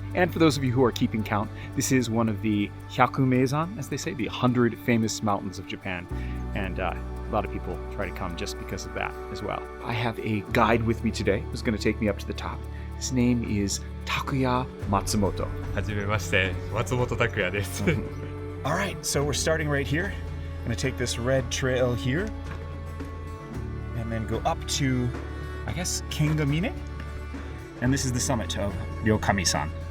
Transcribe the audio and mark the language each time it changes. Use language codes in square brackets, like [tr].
[en] And for those of you who are keeping count, this is one of the Hyakumeizan, as they say, the 100 famous mountains of Japan. And a lot of people try to come just because of that as well. I have a guide with me today who's going to take me up to the top. His name is Takuya Matsumoto. [ja] はじめまして、松本拓也です。 [en] All right, so we're starting right here. I'm going to take this red trail here and then go up to, I guess, Kengamine. And this is the summit of Ryokami-san.